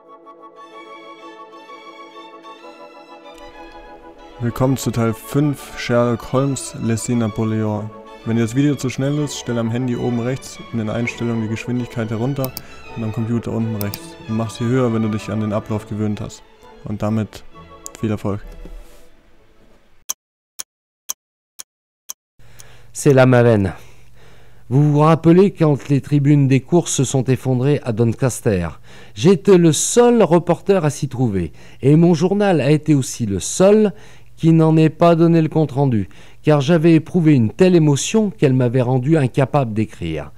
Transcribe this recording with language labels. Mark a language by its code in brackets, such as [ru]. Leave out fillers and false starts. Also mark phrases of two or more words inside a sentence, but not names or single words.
[de] Willkommen zu Teil 5, Sherlock Holmes lässt sie Napoleon. Wenn dir das Video zu schnell ist, stell am Handy oben rechts in den Einstellungen die Geschwindigkeit herunter und am Computer unten rechts. Und mach sie höher, wenn du dich an den Ablauf gewöhnt hast. Und damit viel Erfolg. [fr] C'est la Mavenne. Vous vous rappelez quand les tribunes des courses se sont effondrées à Doncaster? J'étais le seul reporter à s'y trouver, et mon journal a été aussi le seul qui n'en ait pas donné le compte-rendu, car j'avais éprouvé une telle émotion qu'elle m'avait rendu incapable d'écrire.